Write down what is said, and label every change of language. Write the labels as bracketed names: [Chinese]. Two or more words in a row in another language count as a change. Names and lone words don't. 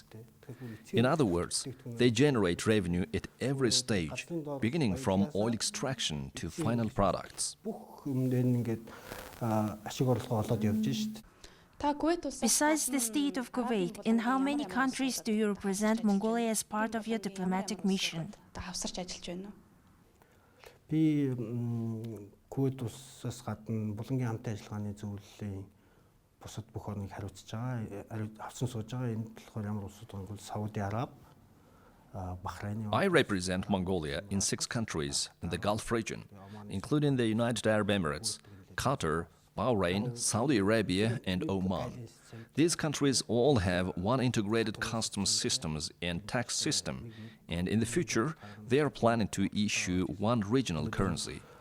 [English] In other words, they generate revenue at every stage, beginning from oil extraction to final products. Besides the state of Kuwait, in how many countries do you represent Mongolia as part of your diplomatic mission? [Mongolian] Би Kuwait улсаас гадна булангийн хамтын ажиллагааны зөвлөлийн бусад бүх орныг хариуцж байгаа. Авсан сууж байгаа. Энд болохоор ямар улсууд байгаа бол Сауди Араб, Bahrain. [English] I represent Mongolia in 6 countries in the Gulf region, including the United Arab Emirates, Qatar, Bahrain, Saudi Arabia, and Oman. These countries all have one integrated customs systems and tax system, and in the future, they are planning to issue one regional currency.